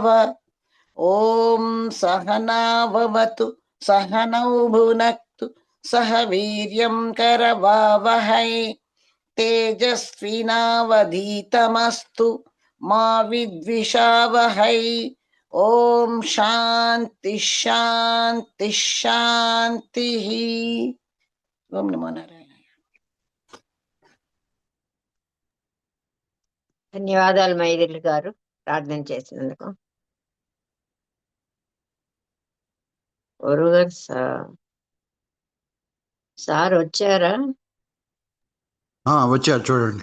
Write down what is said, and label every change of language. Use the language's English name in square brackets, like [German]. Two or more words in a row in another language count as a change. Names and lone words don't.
[Sanskrit] ओम सहना भवतु सहनौ भुनक्तु सह वीर्यं करवावहै तेजस्विनावधीतमस्तु मा विद्विषावहै। ओम शांति शांति शांति। ओम नमो नारायण। [Telugu] ధన్యవాదాలు మైథిలి గారు ప్రార్థన చేసినందుకు. గురువు గారు సార్ వచ్చారా? వచ్చారు, చూడండి.